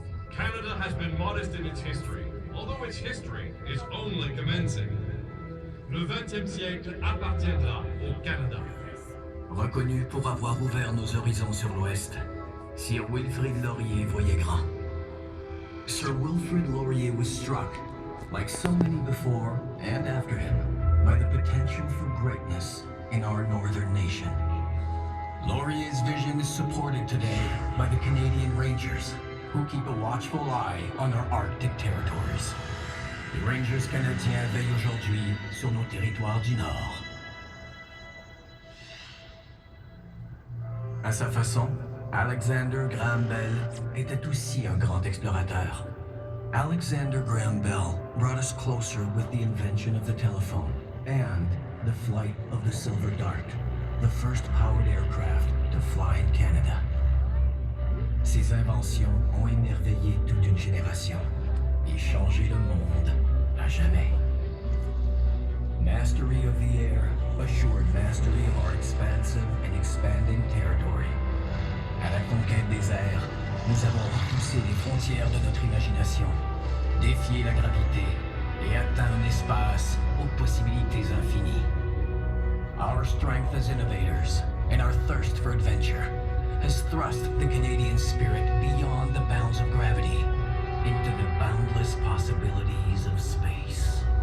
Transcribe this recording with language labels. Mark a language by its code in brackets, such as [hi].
[en] Canada has been modest in its history, although its history is only commencing. [fr] Le XXe siècle appartiendra au Canada. Reconnu pour avoir ouvert nos horizons sur l'Ouest, Sir Wilfrid Laurier voyait grand. [en] Sir Wilfrid Laurier was struck, like so many before and after him, by the potential for greatness in our northern nation. Laurier's vision is supported today by the Canadian Rangers, who keep a watchful eye on our Arctic territories. [fr] Les Rangers canadiens veillent aujourd'hui sur nos territoires du Nord. À sa façon, Alexander Graham Bell était aussi un grand explorateur. [en] Alexander Graham Bell brought us closer with the invention of the telephone and the flight of the Silver Dart, the first powered aircraft to fly in Canada. [fr] Ces inventions ont émerveillé toute une génération et changé le monde à jamais. [en] Mastery of the air assured mastery of our expansive and expanding territory. [fr] À la conquête des airs, nous avons repoussé les frontières de notre imagination, défié la gravité et atteint un espace aux possibilités infinies. [en] Our strength as innovators and our thirst for adventure has thrust the Canadian spirit beyond the bounds of gravity into the boundless possibilities of space.